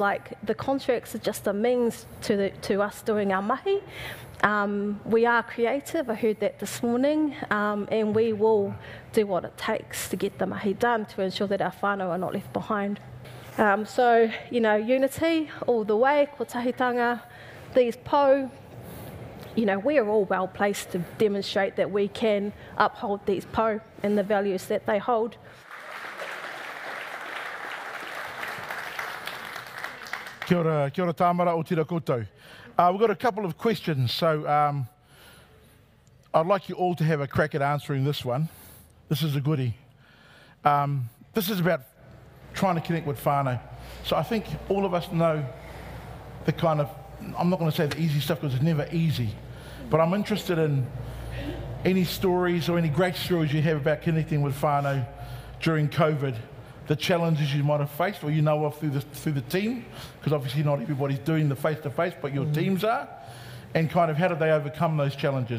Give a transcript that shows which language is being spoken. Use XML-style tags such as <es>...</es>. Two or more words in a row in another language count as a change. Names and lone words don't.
<en>Like the contracts are just a means to us doing our mahi. We are creative, I heard that this morning, and we will do what it takes to get the mahi done to ensure that our whānau are not left behind. So, you know, unity all the way,</en> <mi>ko tahitanga,</mi> <en>these po, you know, we are all well placed to demonstrate that we can uphold these po and the values that they hold.</en> <mi>Kia ora Tamara o tira koutou.</mi> <en>We've got a couple of questions, so I'd like you all to have a crack at answering this one. This is a goodie. This is about trying to connect with whānau. So I think all of us know the kind of, I'm not going to say the easy stuff because it's never easy, but I'm interested in any stories or any great stories you have about connecting with whānau during COVID, the challenges you might have faced or you know of through the team, because obviously not everybody's doing the face-to-face, but your teams are, and kind of how did they overcome those challenges.</en>